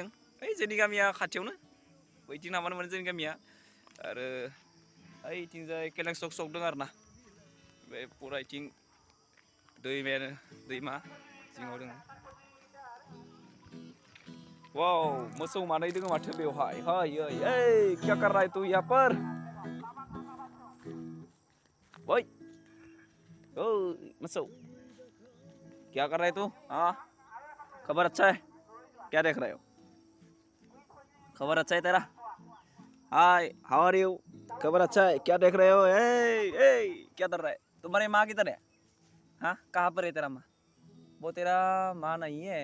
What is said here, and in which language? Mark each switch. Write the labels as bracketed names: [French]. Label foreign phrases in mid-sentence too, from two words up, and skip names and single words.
[Bodo] ओइ जोंनि गामिया खाथियावनो, बैथिं नामानो मोनो जोंनि गामिया। आरो ओइथिंजाय केलेंसक सक दं आरोना, बे फुरायथिं दैमा जिङाव दङ। वाव मोसौ मानै दङ माथो बेवहाय। [Hindi] क्या कर रहा है तू यहाँ पर? [Bodo] ओइ मोसौ [Hindi] क्या कर रहा है तू? हाँ खबर अच्छा है? क्या देख रहे हो? खबर अच्छा है तेरा? [English] hi how are you? [Hindi] खबर अच्छा है? क्या देख रहे हो? क्या कर रहा है? तुम्हारी माँ किधर है? हाँ कहाँ पर है तेरा माँ? वो तेरा माँ नहीं है।